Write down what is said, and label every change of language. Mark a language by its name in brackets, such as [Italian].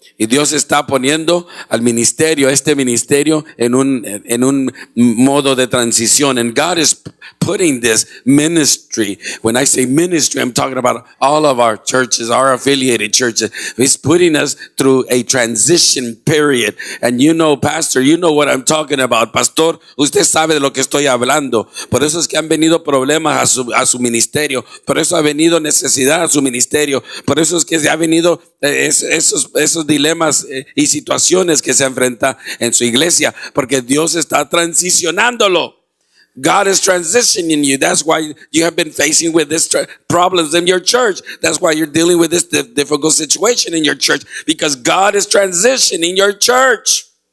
[Spanish] Y Dios está poniendo al ministerio, este ministerio, en un modo de transición. [English] And God is putting this ministry. When I say ministry, I'm talking about all of our churches, our affiliated churches. He's putting us through a transition period. And you know, Pastor, you know what I'm talking about. [Spanish] Pastor, usted sabe de lo que estoy hablando. Por eso es que han venido problemas a su ministerio. Por eso ha venido necesidad a su ministerio. Por eso es que se ha venido esos dilemas y situaciones que se enfrenta en su iglesia, porque Dios está transicionándolo. [English] God is transitioning you. That's why you have been facing with these problems in your church. That's why you're dealing with this difficult situation in your church, because God is transitioning your church.